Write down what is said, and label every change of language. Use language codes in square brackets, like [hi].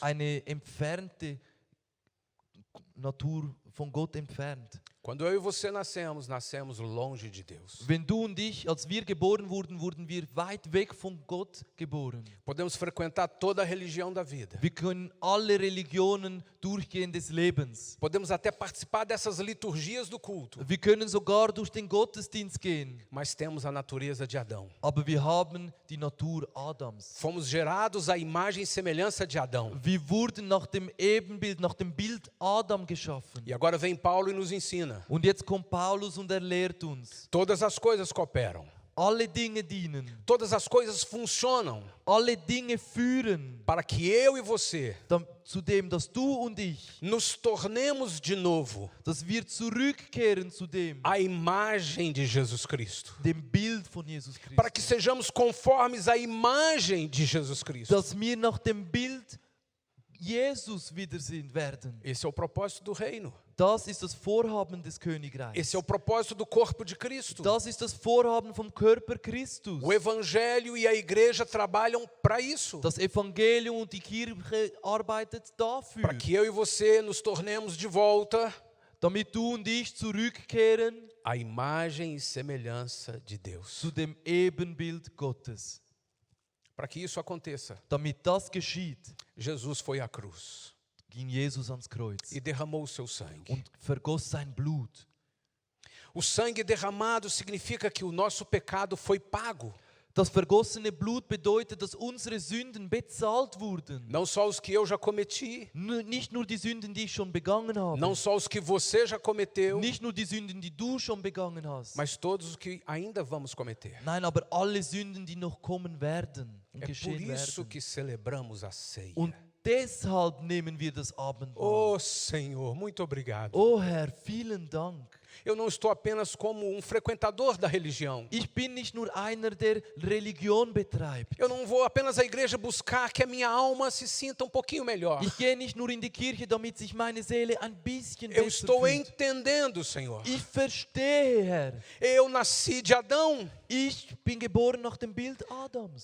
[de] eine entfernte Natur, von Gott entfernt. [pt] Quando eu e você nascemos longe de Deus. [de] Wenn du und ich, als wir geboren wurden, wurden wir weit weg von Gott geboren. [pt] Podemos frequentar toda a religião da vida. [de] Wir können alle Religionen durchgehen des Lebens. [pt] Podemos até participar dessas liturgias do culto. [de] Wir können sogar durch den Gottesdienst gehen. [pt] Mas temos a natureza de Adão. [de] Aber wir haben die Natur Adams. [pt] Fomos gerados à imagem e semelhança de Adão. [de] Wir wurden nach dem Ebenbild, nach dem Bild Adam geschaffen. [pt] E agora vem Paulo e nos ensina. [de] Und jetzt kommt Paulus und lehrt uns. [pt] Todas as coisas cooperam. [de] Alle Dinge dienen. [pt] Todas as coisas funcionam [de] Alle Dinge führen [pt] para que eu e você [de] zu dem, dass du und ich, [pt] nos tornemos de novo [de] dass wir zurückkehren zu dem, [pt] a imagem de Jesus Cristo. [de] dem Bild von Jesus [pt] Para que [de] Christus. [pt] sejamos conformes à imagem de Jesus Cristo. [de] Dass wir nach dem Bild Jesus wieder sind werden. [pt] Esse é o propósito do reino. [de] Das ist das Vorhaben des Königreichs. [pt] Esse é o propósito do corpo de Cristo. [de] Das ist das Vorhaben vom Körper Christus. [pt] O evangelho e a igreja trabalham para isso. [de] Das Evangelium und die Kirche arbeitet dafür, [pt] Para que eu e você nos tornemos de volta [de] damit du und ich zurückkehren [pt] à imagem e semelhança de Deus. [de] zu dem Ebenbild Gottes. [pt] Para que isso aconteça, [de] Damit das geschieht, [pt] Jesus foi à cruz [de] ging Jesus ans Kreuz [pt] e derramou o seu sangue. [de] und vergoss sein Blut. [pt] O sangue derramado significa que o nosso pecado foi pago. [de] Das vergossene Blut bedeutet, dass unsere Sünden bezahlt wurden. [pt] Não só os que eu já cometi, [de] Nicht nur die Sünden, die ich schon begangen habe. [pt] não só os que você já cometeu, [de] Nicht nur die Sünden, die du schon begangen hast. [pt] mas todos os que ainda vamos cometer. [de] Nein, aber alle Sünden, die noch kommen werden und [pt] É por [de] geschehen [pt] isso [de] werden. [pt] que celebramos a ceia. [de] Und deshalb nehmen wir das Abendmahl. [pt] Oh Senhor, muito obrigado. [de] Oh Herr, vielen Dank. [pt] Eu não estou apenas como um frequentador da religião. [de] Ich bin nicht nur einer, der Religion betreibt. [pt] Eu não vou apenas à igreja buscar que a minha alma se sinta um pouquinho melhor. [de] Ich gehe nicht nur in die Kirche, damit sich meine Seele ein bisschen [pt] Eu [de] besser [pt] estou [de] fühlt. [pt] entendendo, Senhor. [de] Ich verstehe, Herr. [pt] Eu nasci de Adão. [de] Ich bin geboren nach dem Bild Adams.